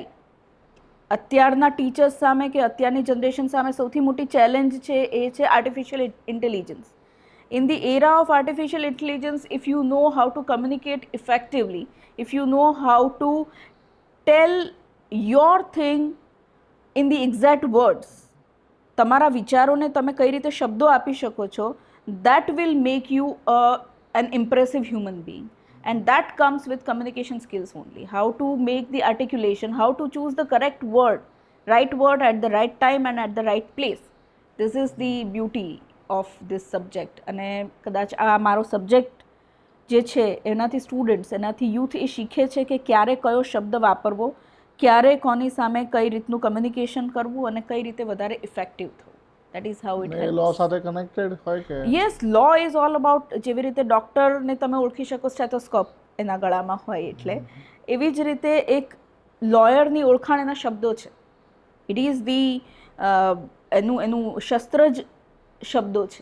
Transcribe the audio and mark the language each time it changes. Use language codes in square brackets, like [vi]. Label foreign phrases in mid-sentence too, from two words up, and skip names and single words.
[gu] અત્યારના ટીચર્સ સામે કે અત્યારની જનરેશન સામે સૌથી મોટી ચેલેન્જ છે એ છે [en] artificial intelligence. In the era of artificial intelligence, if you know how to communicate effectively, if you know how to tell your thing in the exact words, [gu] તમારા વિચારોને તમે કઈ રીતે શબ્દો આપી શકો છો, [en] that will make you an impressive human being, and that comes with communication skills only. How to make the articulation, how to choose the correct word at the right time and at the right place. This is the beauty of this subject. [gu] અને કદાચ આ મારો સબ્જેક્ટ જે છે એનાથી સ્ટુડન્ટ્સ, એનાથી યુથ એ શીખે છે કે ક્યારે કયો શબ્દ વાપરવો, ક્યારે કોની સામે કઈ રીતનું કમ્યુનિકેશન કરવું અને કઈ રીતે વધારે ઇફેક્ટિવ થવું. [en] That is how it helps. [gu] લો સાથે કનેક્ટેડ હોય કે? [en] Yes, law is all about, [gu] જેવી રીતે ડૉક્ટરને તમે ઓળખી શકો સ્ટેથોસ્કોપ એના ગળામાં હોય એટલે, એવી જ રીતે એક લોયરની ઓળખાણ એના શબ્દો છે. [en] It is the [gu] એનું શસ્ત્ર જ શબ્દો છે.